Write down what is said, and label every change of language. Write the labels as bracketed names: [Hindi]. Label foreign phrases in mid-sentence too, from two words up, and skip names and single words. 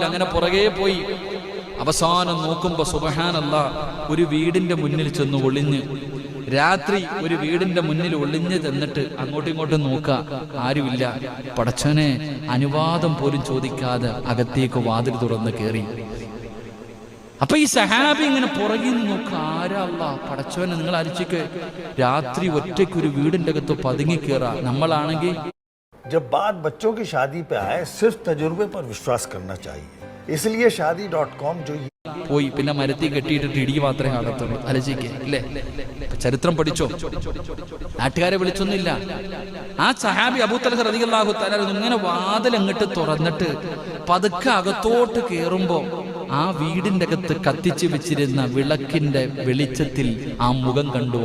[Malayalam] അങ്ങനെ പുറകെ പോയി അവസാനം നോക്കുമ്പോ സുബ്ഹാനല്ലാഹ് ഒരു വീടിന്റെ മുന്നിൽ ചെന്ന് ഒളിഞ്ഞ്, രാത്രി ഒരു വീടിന്റെ മുന്നിൽ ഒളിഞ്ഞ് ചെന്നിട്ട് അങ്ങോട്ടും ഇങ്ങോട്ടും നോക്കുക, ആരുമില്ല. പടച്ചവനെ അനുവാദം പോലും ചോദിക്കാതെ അകത്തേക്ക് വാതിൽ തുറന്ന് കയറി. അപ്പൊ ഈ സഹാബി ഇങ്ങനെ പുറകിൽ നോക്കുക, ആരാ അല്ലാഹ്? പടച്ചവനെ നിങ്ങൾ അരിച്ചിക്ക് രാത്രി ഒറ്റയ്ക്ക് ഒരു വീടിന്റെ അകത്ത് പതുങ്ങി കയറാ. നമ്മളാണെങ്കിൽ [Hindi] जब बात बच्चों की शादी पे आए, सिर्फ तजुर्बे पर विश्वास करना चाहिए. इसलिए शादी.com जो [Malayalam] പോയി പിന്നെ മരത്തിൽ കെട്ടിയിട്ടിട്ട് ഇടിക്ക് മാത്രമേ കാണത്തുള്ളൂ. അലജിക്ക് അല്ലേ? ചരിത്രം പഠിച്ചോ? നാട്ടുകാരെ വിളിച്ചൊന്നുമില്ല. ആ സഹാബി അബൂ തൽഹ [Arabic] رضي الله تعالى [Malayalam] ഇങ്ങനെ വാതിൽ അങ്ങോട്ട് തുറന്നിട്ട് പതുക്കെ അകത്തോട്ട് കയറുമ്പോ ആ വീടിന്റെ അകത്ത് കത്തിച്ചു വെച്ചിരുന്ന വിളക്കിന്റെ വെളിച്ചത്തിൽ ആ മുഖം കണ്ടു.